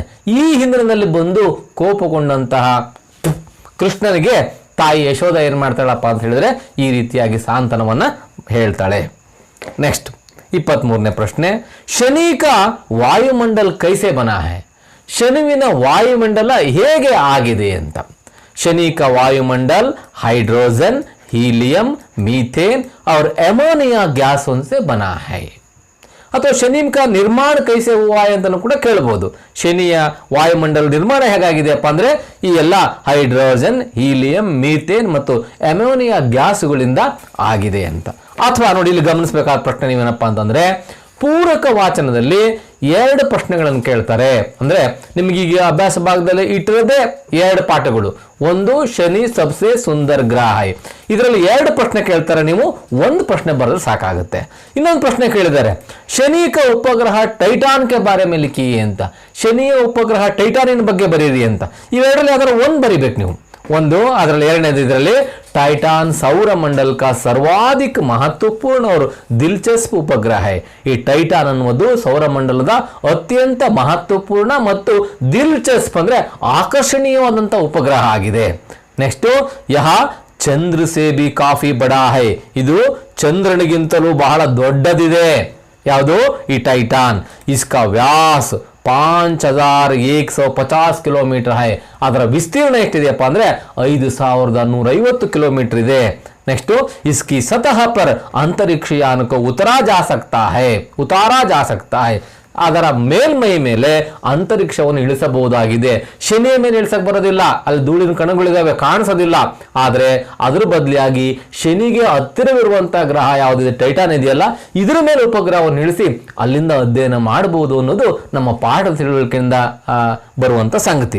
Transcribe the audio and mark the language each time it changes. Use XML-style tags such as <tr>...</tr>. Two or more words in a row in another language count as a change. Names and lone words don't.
<kn>ಈ ಹಿನ್ನೆಲೆಯಲ್ಲಿ ಬಂದು ಕೋಪಗೊಂಡಂತಹ ಕೃಷ್ಣನಿಗೆ ತಾಯಿ ಯಶೋಧ ಏನು ಮಾಡ್ತಾಳಪ್ಪ ಅಂತ ಹೇಳಿದ್ರೆ ಈ ರೀತಿಯಾಗಿ ಸಾಂತ್ವನವನ್ನ ಹೇಳ್ತಾಳೆ. ನೆಕ್ಸ್ಟ್ 23ನೇ ಪ್ರಶ್ನೆ,</kn> <hi>शनि का वायुमंडल कैसे बना है.</hi> <kn>ಶನಿವಿನ ವಾಯುಮಂಡಲ ಹೇಗೆ ಆಗಿದೆ ಅಂತ.</kn> <hi>शनि का वायुमंडल हाइड्रोजन, हीलियम, मीथेन और एमोनिया गैसों से बना है.</hi> <kn>ಅಥವಾ</kn> <hi>शनि का निर्माण कैसे हुआ</hi> <kn>ಅಂತಲೂ ಕೂಡ ಕೇಳಬಹುದು. ಶನಿಯ ವಾಯುಮಂಡಲ ನಿರ್ಮಾಣ ಹೇಗಾಗಿದೆಯಪ್ಪ ಅಂದ್ರೆ ಈ ಎಲ್ಲ ಹೈಡ್ರೋಜನ್, ಹೀಲಿಯಂ, ಮೀಥೇನ್ ಮತ್ತು ಅಮೋನಿಯಾ ಗ್ಯಾಸ್ಗಳಿಂದ ಆಗಿದೆ ಅಂತ. ಅಥವಾ ನೋಡಿ, ಇಲ್ಲಿ ಗಮನಿಸಬೇಕಾದ ಪ್ರಶ್ನೆ ನೀವೇನಪ್ಪ ಅಂತಂದ್ರೆ, ಪೂರಕ ವಾಚನದಲ್ಲಿ 2 ಪ್ರಶ್ನೆಗಳನ್ನು ಕೇಳ್ತಾರೆ. ಅಂದ್ರೆ ನಿಮ್ಗೆ ಈಗ ಅಭ್ಯಾಸ ಭಾಗದಲ್ಲಿ ಇಟ್ಟಿರೋದೇ 2 ಪಾಠಗಳು. ಒಂದು</kn> <hi>शनि सबसे सुंदर ग्रह.</hi> <kn>ಇದರಲ್ಲಿ 2 ಪ್ರಶ್ನೆ ಕೇಳ್ತಾರೆ, ನೀವು 1 ಪ್ರಶ್ನೆ ಬರೆದ್ರೆ ಸಾಕಾಗುತ್ತೆ. ಇನ್ನೊಂದು ಪ್ರಶ್ನೆ ಕೇಳಿದ್ದಾರೆ,</kn> <hi>शनि का उपग्रह टाइटन के बारे में लिखी ಅಂತ.</hi> <kn>ಶನಿಯ ಉಪಗ್ರಹ ಟೈಟಾನಿನ ಬಗ್ಗೆ ಬರೀರಿ ಅಂತ. ಇವೆರಡರಲ್ಲಿ ಯಾವ್ದಾದ್ರು 1 ಬರಿಬೇಕು ನೀವು. ಒಂದು ಅದರಲ್ಲಿ, ಎರಡನೇದು ಇದರಲ್ಲಿ</kn> <hi>टाइटान सौर मंडल का सर्वाधिक महत्वपूर्ण और दिलचस्प उपग्रह है.</hi> <kn>ಈ ಟೈಟಾನ್ ಅನ್ನುವುದು ಸೌರಮಂಡಲದ ಅತ್ಯಂತ ಮಹತ್ವಪೂರ್ಣ ಮತ್ತು ದಿಲ್ಚಸ್ಪ್ ಅಂದ್ರೆ ಆಕರ್ಷಣೀಯವಾದಂತ ಉಪಗ್ರಹ ಆಗಿದೆ.</kn> <hi>ನೆಕ್ಸ್ಟ್, यह चंद्र से भी काफी बड़ा है.</hi> <kn>ಇದು ಚಂದ್ರನಿಗಿಂತಲೂ ಬಹಳ ದೊಡ್ಡದಿದೆ. ಯಾವುದು?</kn> <hi>ಈ ಟೈಟಾನ್. इसका व्यास 5150 किलोमीटर है.</hi> <kn>ಅದರ ವಿಸ್ತೀರ್ಣ ಎಷ್ಟಿದೆಯಪ್ಪ ಅಂದ್ರೆ 5150 ಕಿಲೋಮೀಟರ್ ಇದೆ. ನೆಕ್ಸ್ಟ್,</kn> <hi>इसकी सतह पर अंतरिक्ष यान को उतारा जा सकता है.</hi> <kn>ಅದರ ಮೇಲ್ಮೈ ಮೇಲೆ ಅಂತರಿಕ್ಷವನ್ನು ಇಳಿಸಬಹುದಾಗಿದೆ. ಶನಿಯ ಮೇಲೆ ಇಳಿಸಕ್ ಬರೋದಿಲ್ಲ, ಅಲ್ಲಿ ಧೂಳಿನ ಕಣಗಳಿದಾವೆ, ಕಾಣಿಸೋದಿಲ್ಲ. ಆದರೆ ಅದರ ಬದಲಿಯಾಗಿ ಶನಿಗೆ ಹತ್ತಿರವಿರುವಂತಹ ಗ್ರಹ ಯಾವುದಿದೆ, ಟೈಟಾನ್ ಇದೆಯಲ್ಲ, ಇದರ ಮೇಲೆ ಉಪಗ್ರಹವನ್ನು ಇಳಿಸಿ ಅಲ್ಲಿಂದ ಅಧ್ಯಯನ ಮಾಡಬಹುದು ಅನ್ನೋದು ನಮ್ಮ ಪಾಠದ ತಿಳುವಳಿಕೆಯಿಂದ ಬರುವಂತ ಸಂಗತಿ.</kn>